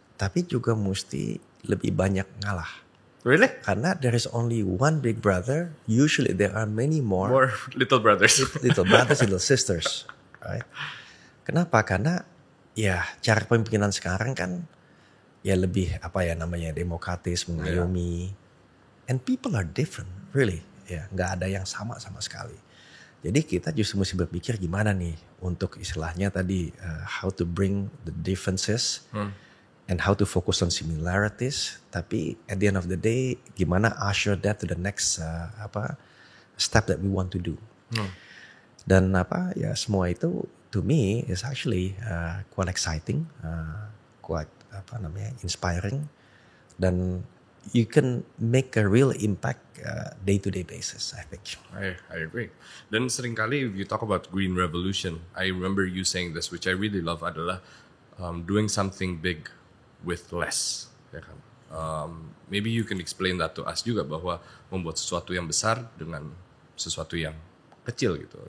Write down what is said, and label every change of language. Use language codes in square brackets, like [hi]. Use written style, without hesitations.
[id] Tapi juga mesti lebih banyak ngalah. [en] Really? [id] Karena [en] there is only one big brother, usually there are many more little brothers. little brothers, little sisters. Right? [id] Kenapa? Karena ya cara pemimpinan sekarang kan ya lebih demokratis, mengayomi. [en] And people are different, really. [id] Ya, nggak ada yang sama sekali. Jadi kita justru mesti berpikir gimana nih untuk istilahnya tadi [en] how to bring the differences and how to focus on similarities. [id] Tapi [en] at the end of the day gimana usher that to the next step that we want to do. [id] Dan ya semua itu [en] to me is actually quite exciting, quite inspiring, dan you can make a real impact day-to-day basis, I think. I agree. [id] Dan seringkali [en] if you talk about green revolution, I remember you saying this, which I really love adalah doing something big with less, [id] ya kan? [en] Maybe you can explain that to us [id] juga, bahwa membuat sesuatu yang besar dengan sesuatu yang kecil gitu.